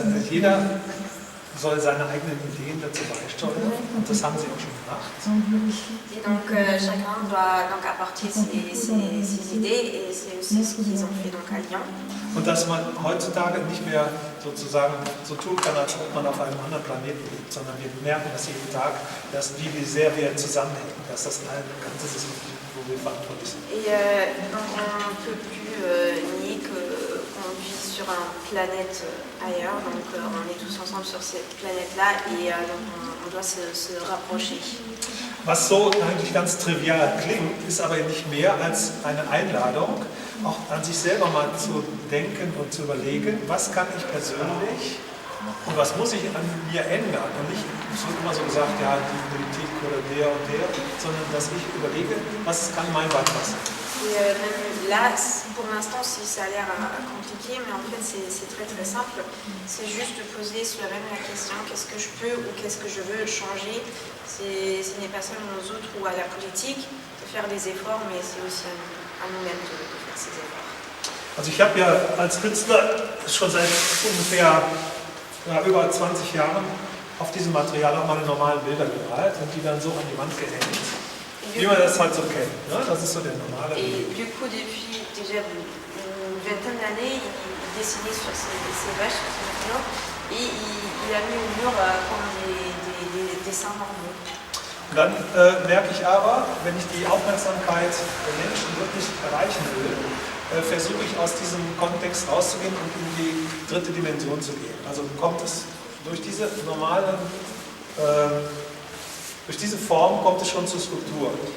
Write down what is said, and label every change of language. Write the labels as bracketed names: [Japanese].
[German] jeder soll seine eigenen Ideen dazu beisteuern und das haben sie auch schon gemacht. [French] Et donc chacun doit donc apporter ses idées et c'est aussi ce qu'ils ont fait donc à Lyon. [German] Und dass man heutzutage nicht mehr sozusagen so tun kann, als ob man auf einem anderen Planeten lebt, sondern wir merken das jeden Tag, dass wie sehr wir zusammenhängen, dass das ein ganzes ist, wo wir verantwortlich sind. [French] Et donc on ne peut plus nier qu'on vit sur une planète ailleurs, donc on est tous ensemble sur cette planète-là et donc on doit se rapprocher. [German] Was so eigentlich ganz trivial klingt, ist aber nicht mehr als eine Einladung, auch an sich selber mal zu denken und zu überlegen, was kann ich persönlich Und was muss ich an mir ändern? Und nicht, es wird immer so gesagt, ja, die Politik oder der und der, sondern dass ich überlege, was kann mein Beitrag sein. [French] Et même là, pour l'instant, si ça a l'air compliqué, mais en fait c'est très très simple. C'est juste de poser soi-même la question, qu'est-ce que je peux ou qu'est-ce que je veux changer. Ce n'est pas seulement aux autres ou à la politique de faire des efforts, mais c'est aussi à nous-mêmes de faire ces efforts. [German] Also ich habe ja als Künstler schon seit ungefähr über 20 Jahren auf diesem Material auch meine normalen Bilder gemalt und die dann so an die Wand gehängt. Wie man das halt so kennt, ne? Das ist so der normale Weg. [French] Et du coup, depuis déjà une vingtaine d'années, il dessinait sur ses vaches, sur ses murs, et il a mis au mur comme des dessins normaux. [German] Dann merke ich aber, wenn ich die Aufmerksamkeit der Menschen wirklich erreichen will, versuche ich aus diesem Kontext rauszugehen und in die dritte Dimension zu gehen. Also kommt es durch diese normalen durch diese Form kommt es schon zur Skulptur.